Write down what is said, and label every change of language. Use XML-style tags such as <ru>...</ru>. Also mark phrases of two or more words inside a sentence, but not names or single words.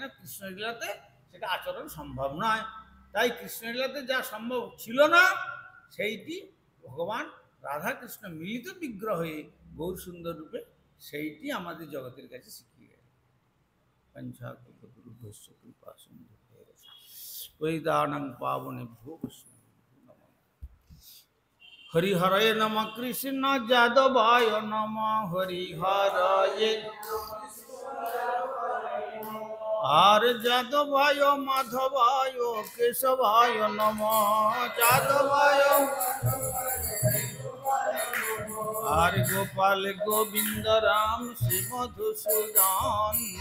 <bn>কৃষ্ণলীলাতে সেটা আচরণ সম্ভব নয়, তাই কৃষ্ণলীলাতে যা সম্ভব ছিল না সেইটি ভগবান রাধাকৃষ্ণ মিলিত বিগ্রহ হয়ে গৌর সুন্দর রূপে সেইটি আমাদের জগতের কাছে শিখিয়ে গেল।</bn> <sa>পঞ্চাকল্পতরুভ্যশ্চ কৃপা সিন্ধু পতিতানাং পাবনেভ্যো বৈষ্ণবেভ্যো নমঃ। हरिहरये नमः कृष्ण जादवाय नमः हरिहरये আর যাদবায় মাধবায় কেশবায় নমঃ যাদবায় আর গোপাল গোবিন্দ রাম শ্রী মধুসূদন</sa>